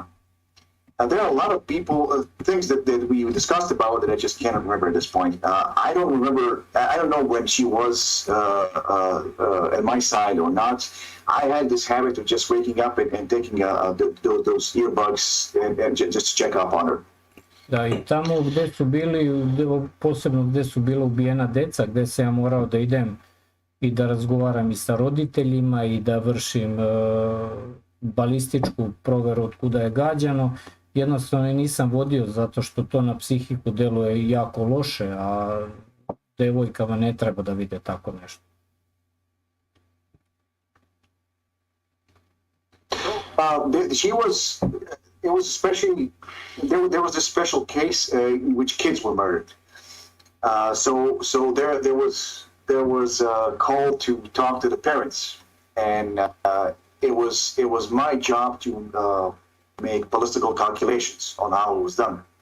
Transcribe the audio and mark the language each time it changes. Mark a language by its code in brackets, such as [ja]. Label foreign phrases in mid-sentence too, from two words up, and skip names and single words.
[en] There are a lot of people, things that we discussed about that I just cannot remember at this point. I don't know when she was at my side or not. I had this habit of just waking up and taking those earbuds and just to check up on her. [sr] Da, i tamo gde su bili, posebno gde su bila ubijena deca, gde se ja morao da idem i da razgovaram i sa roditeljima i da vršim balističku proveru od kuda je gađano, jednostavno nisam vodio zato što to na psihiku deluje jako loše, a devojkama ne treba da vide tako nešto. [en] It was especially, there was a special case in which kids were murdered. So there was a call to talk to the parents, and it was my job to make political calculations on how it was done.